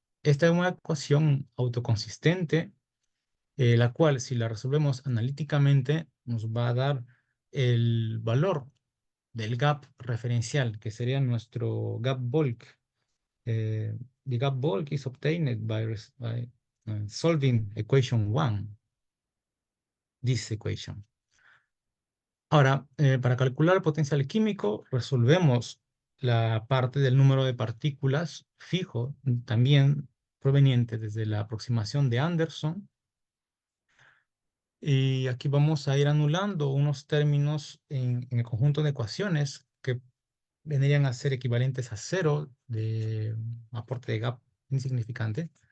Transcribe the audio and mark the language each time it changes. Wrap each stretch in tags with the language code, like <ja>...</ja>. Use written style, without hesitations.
<es>Esta es una ecuación autoconsistente, la cual si la resolvemos analíticamente nos va a dar el valor del gap referencial, que sería nuestro gap bulk.</es> <en>The gap bulk is obtained by solving equation 1, this equation.</en> <es>Ahora, para calcular el potencial químico, resolvemos la parte del número de partículas fijo, también proveniente desde la aproximación de Anderson. Y aquí vamos a ir anulando unos términos en el conjunto de ecuaciones que vendrían a ser equivalentes a 0 de aporte de gap insignificante.</es>